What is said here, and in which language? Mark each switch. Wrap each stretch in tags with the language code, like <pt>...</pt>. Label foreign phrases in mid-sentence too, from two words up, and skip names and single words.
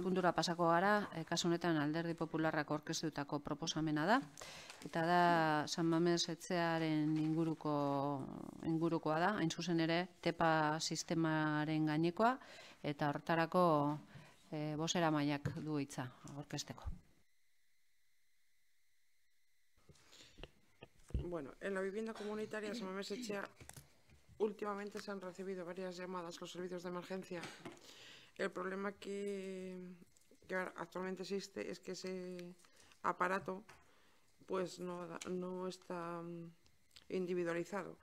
<eu>puntura pasako gara, kasu honetan Alderdi Popularrak aurkeztutako proposamena da, eta da San Mames etxearen ingurukoa da, hain zuzen ere tepa sistemaren gainekoa, eta horretarako bozeramaileak du hitza aurkezteko.</eu> <es>Bueno, en la vivienda comunitaria San Mamés Etxea últimamente se han recibido varias llamadas a los servicios de emergencia. El problema que actualmente existe es que ese aparato pues no está individualizado.</es>